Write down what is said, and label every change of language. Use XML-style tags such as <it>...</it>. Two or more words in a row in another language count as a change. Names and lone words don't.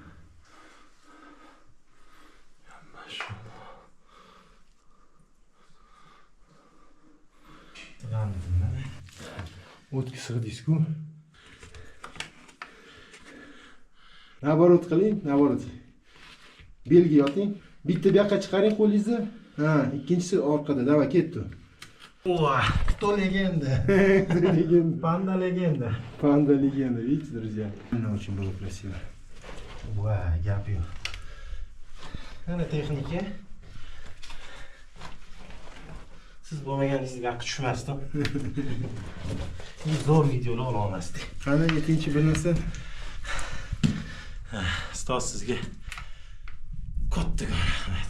<uz>O'tga sig'dingiz-ku. Naborot qiling, naborot. Belga yoting. Bitta bu yoqqa chiqaring qo'lingizni. Ha, ikkinchisi orqada. Davay, ketdi.</uz> <ru>Oa, кто легенда? Легенда. Панда легенда. Панда легенда, видите, друзья? Очень было красиво. Вау,</ru> <uz>gap yo'q. Ana texnika. Siz bo'lmaganingizni gapga tushmasdim. Zo'r videolar ola olmasdik. Qani ikkinchi bir narsa. Ustoz sizga katta rahmat.</uz>